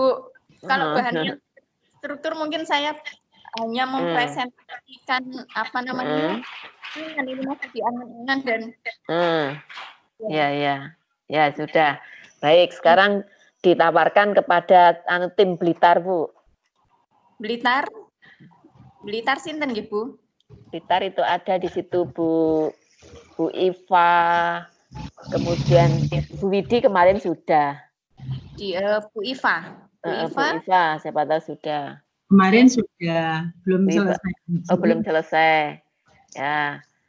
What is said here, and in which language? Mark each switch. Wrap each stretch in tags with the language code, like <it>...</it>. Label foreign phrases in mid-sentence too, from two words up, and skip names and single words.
<id>Kalau bahannya struktur mungkin saya hanya mempresentasikan apa namanya, ini masih di angan-angan dan. Ya sudah. Baik, sekarang ditawarkan kepada tim Blitar Bu.</id> <jv>Blitar sinten nggih Bu?</jv> <id>Blitar itu ada di situ Bu Iva, kemudian Bu Widi kemarin sudah. Di Bu Iva. Bu Iva, siapa tahu sudah. Kemarin sudah, belum selesai. Oh, belum selesai. Ya.</id>